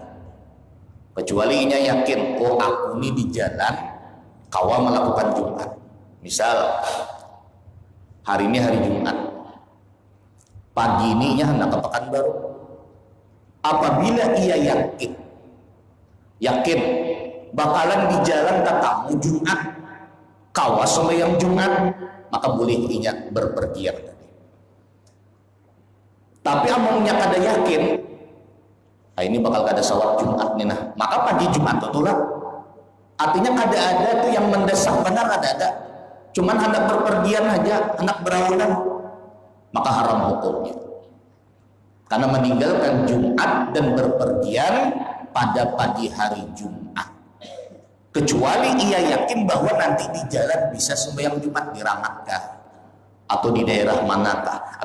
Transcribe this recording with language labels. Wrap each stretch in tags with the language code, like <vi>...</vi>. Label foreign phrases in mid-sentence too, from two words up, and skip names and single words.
<bjn>Kecuali ia yakin, oh aku ini di jalan kawa melakukan Jumat.</bjn> <id>Misal hari ini hari Jumat, pagi ini ia hendak ke Pekanbaru. Apabila ia yakin bakalan di jalan ketemu Jumat,</id> <bjn>kawa sembahyang Jumat, maka boleh ia berpergian. Tapi amongnya kada yakin, nah ini bakal kada sawat Jumat nih nah, maka pagi Jumat itu lah. Artinya kada ada tuh yang mendesak, benar ada.</bjn> <id>Cuman hendak berpergian aja, hendak berawalan, maka haram hukumnya. Karena meninggalkan Jumat dan berpergian pada pagi hari Jumat. Kecuali ia yakin bahwa nanti di jalan bisa sembahyang Jumat di Rangatkah atau di daerah manakah.</id>